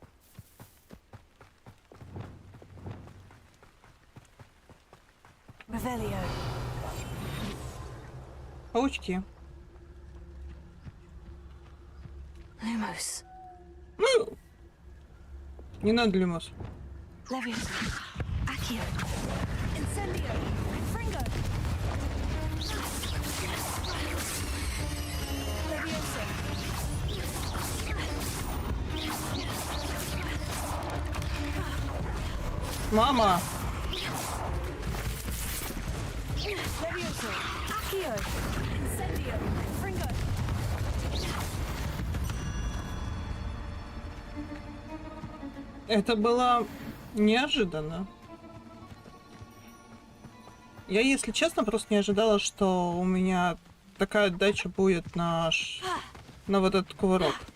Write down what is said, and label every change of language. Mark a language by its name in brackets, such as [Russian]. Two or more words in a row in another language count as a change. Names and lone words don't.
[Russian] Паучки. [Latin] Lumos. [Russian] Не надо, Люмос. [Latin] Leviosa. Accio. Incendio. Fringo. Leviosa. [Russian] Мама! [Latin] Leviosa. Accio. Incendio. Fringo. [Russian] Это было неожиданно. Я, если честно, просто не ожидала, что у меня такая отдача будет на вот этот кувырок.